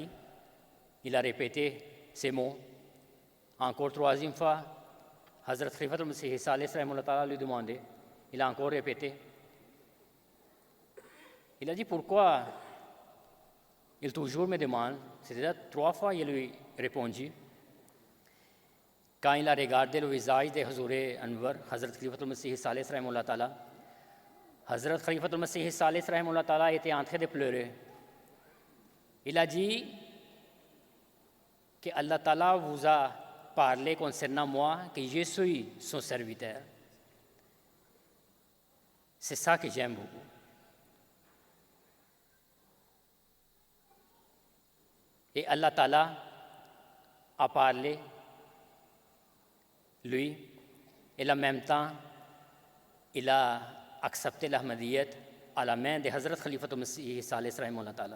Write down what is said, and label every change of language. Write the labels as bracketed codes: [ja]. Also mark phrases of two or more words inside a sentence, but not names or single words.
[fr] Il a répété ces mots. Encore troisième fois, Hazrat Khalifatul Masih Salih [ar] رحمه الله تعالى [fr] lui demandé. Il a encore répété. Il a dit pourquoi il toujours me demande. C'est-à-dire 3 fois il lui a répondu. Quand il a regardé le visage de Hazur Anwar, Hazrat Khalifatul Masih Salih [ar] رحمه الله تعالى, [fr] Hazrat Khalifatul Masih Salih [ar] رحمه الله تعالى [fr] était en train de pleurer. Il a dit que [ar] الله تعالى [fr] vous a parlé concernant moi, que je suis son serviteur. C'est ça que j'aime beaucoup. Et [ar] الله تعالى [fr] a parlé, lui, et en même temps, il a accepté l'Ahmadiyyat à la main de Hazrat Khalifatul Masih Salih [ar] رحمه الله تعالى.